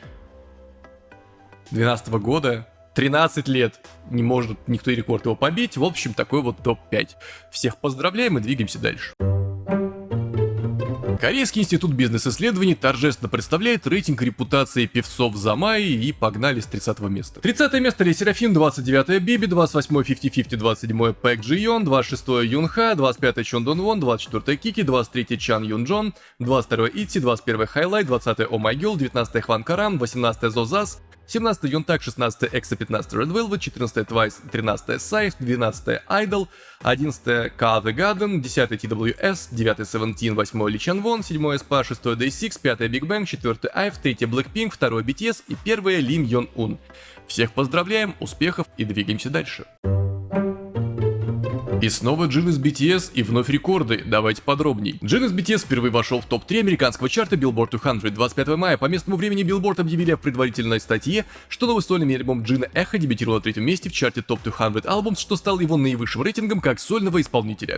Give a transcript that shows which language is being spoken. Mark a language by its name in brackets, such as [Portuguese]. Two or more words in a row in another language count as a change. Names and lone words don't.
[Russian] 12-го года? 13 лет. Не может никто и рекорд его побить. В общем, такой вот топ-5. Всех поздравляем и двигаемся дальше. Корейский институт бизнес-исследований торжественно представляет рейтинг репутации певцов за май, и погнали с 30-го места. 30-е место Le Sserafim, 29-е Биби, 28-е 50-50, 27-е Пэк Джи Йон, 26-е Юнха, 25-е Чон Дон Вон, 24-е Кики, 23-е Чан Юн Джон, 22-е Итси, 21-е Highlight, 20-е Oh My Girl, 19-е Хван Карам, 18-е Зозас, 17-й Йонтак, 16-й EXO, 15-й Red Velvet, 14-й Twice, 13-й Saif, 12-й Idol, 11-й Ka The Garden, 10-й TWS, 9-й Seventeen, 8-й Lee Chan-won, 7-й Aespa, 6-й Day6, 5-й Big Bang, 4-й IVE, 3-й Blackpink, 2-й BTS и 1-й Lim Yeon-un. Всех поздравляем, успехов и двигаемся дальше. И снова Jin из BTS и вновь рекорды, давайте подробней. Jin из BTS впервые вошел в топ-3 американского чарта Billboard 200. 25 мая по местному времени Billboard объявили в предварительной статье, что новый сольный альбом Джина Эхо дебютировал на 3-м месте в чарте Top 200 Albums, что стало его наивысшим рейтингом как сольного исполнителя.